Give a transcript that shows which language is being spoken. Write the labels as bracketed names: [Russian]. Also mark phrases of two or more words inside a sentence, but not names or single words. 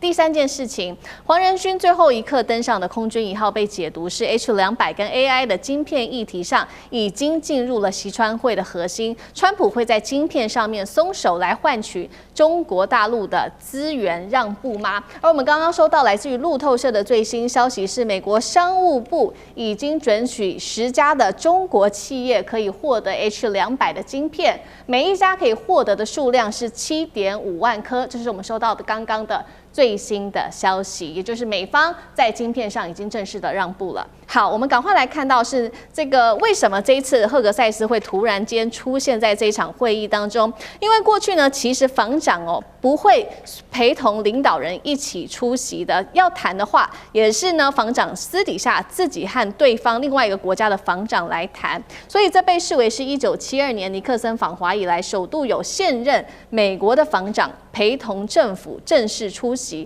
[Chinese] 第三件事情，黃仁勳最後一刻登上的空軍1號被解讀是 H200跟 AI 的晶片議題上已經進入了習川會的核心，川普會在晶片上面鬆手來換取中國大陸的資源讓步嗎？而我們剛剛收到來自於路透社的最新消息是，美國商務部已經准許10家的中國企業可以獲得 H200 的晶片，每一家可以獲得的數量是7.5萬顆，這是我們收到的剛剛的最新的消息，也就是美方在晶片上已經正式的讓步了。好，我們趕快來看到是這個為什麼這一次赫格塞斯會突然間出現在這一場會議當中？因為過去呢，其實防長不會陪同領導人一起出席的，要談的話也是呢防長私底下自己和對方另外一個國家的防長來談，所以這被視為是1972年尼克森訪華以來首度有現任美國的防長陪同政府正式出席。